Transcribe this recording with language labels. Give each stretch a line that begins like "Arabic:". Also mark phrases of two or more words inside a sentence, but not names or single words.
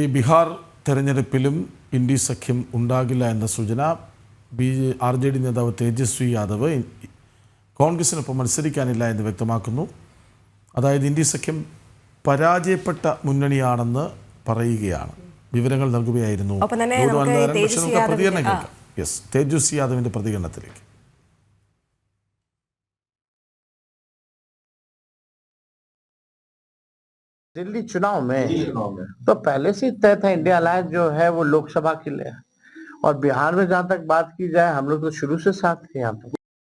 Malayalam: ബീഹാർ തെരഞ്ഞെടുപ്പിലും ഇന്ത്യ സഖ്യം ഉണ്ടാകില്ല എന്ന സൂചന RJD നേതാവ് തേജസ്വി യാദവ് കോൺഗ്രസിനൊപ്പം മത്സരിക്കാനില്ല എന്ന് വ്യക്തമാക്കുന്നു. അതായത് ഇന്ത്യ സഖ്യം പരാജയപ്പെട്ട മുന്നണിയാണെന്ന് പറയുകയാണ്. വിവരങ്ങൾ നൽകുകയായിരുന്നു. ഒപ്പം തന്നെ ഗൗതം നമുക്ക് അനിൽനാരായണൻ. തേജസ്വി പക്ഷേ നമുക്ക് പ്രതികരണം യാദവിന്റെ- കേൾക്കാം. യെസ്, തേജസ്വി യാദവിന്റെ പ്രതികരണത്തിലേക്ക്.
Hindi: दिल्ली चुनाव में तो पहले से ही तय था इंडिया अलायंस जो है वो लोकसभा के लिए, और बिहार में जहां तक बात की जाए हम लोग तो शुरू से साथ थे यहाँ पे।